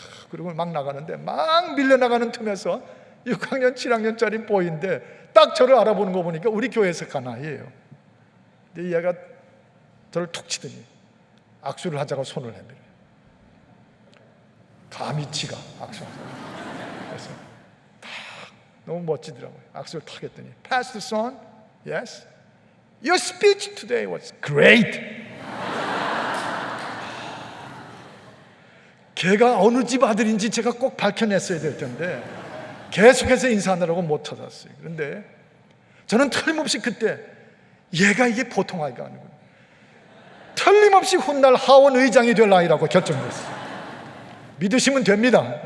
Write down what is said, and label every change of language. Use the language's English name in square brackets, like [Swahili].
[Korean] 그리고 막 나가는데 막 밀려나가는 틈에서 6학년 7학년짜리 보이인데 딱 저를 알아보는 거 보니까 우리 교회에서 간 아이예요. 근데 얘가 저를 툭 치더니 악수를 하자고 손을 내밀어요. 감히 지가 악수하자고. 그래서 딱 너무 멋지더라고요. 악수를 탁 했더니 [English] Pastor Son, yes, your speech today was great. [Korean] 걔가 어느 집 아들인지 제가 꼭 밝혀냈어야 될 텐데 계속해서 인사하느라고 못 찾았어요. 그런데 저는 틀림없이 그때 얘가 이게 보통 아이가 아니고 틀림없이 훗날 하원 의장이 될 아이라고 결정했어요. 믿으시면 됩니다.